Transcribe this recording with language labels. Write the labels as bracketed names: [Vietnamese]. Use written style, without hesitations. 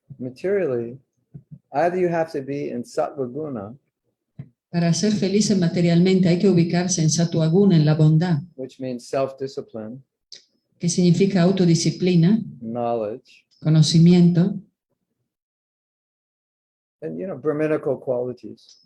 [English] materially, either you have to be in sattva guna, [Spanish] Para ser felices materialmente hay que ubicarse en sattva guna, en la bondad, [English] which means self-discipline, [Spanish] que significa autodisciplina, [English] knowledge, [Spanish] conocimiento [English] and Brahminical qualities.